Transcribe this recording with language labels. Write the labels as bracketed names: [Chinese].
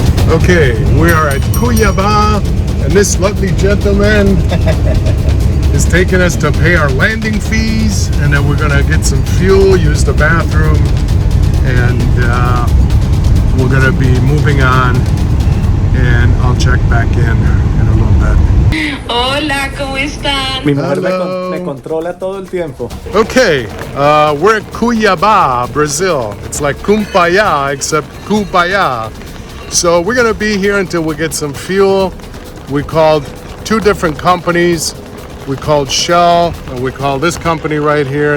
[English] Okay, we are at Cuyaba, and this lovely gentleman is taking us to pay our landing fees, and then we're gonna get some fuel, use the bathroom, and we're gonna be moving on, and I'll check back in a little bit. [Spanish] Hola, ¿cómo están? Mi mujer me controla todo el tiempo. [English] Okay, we're at Cuyaba, Brazil. It's like Kumbaya, except Cuyaba. So we're gonna be here until we get some fuel. We called 2 different companies. We called Shell and we called this company right here.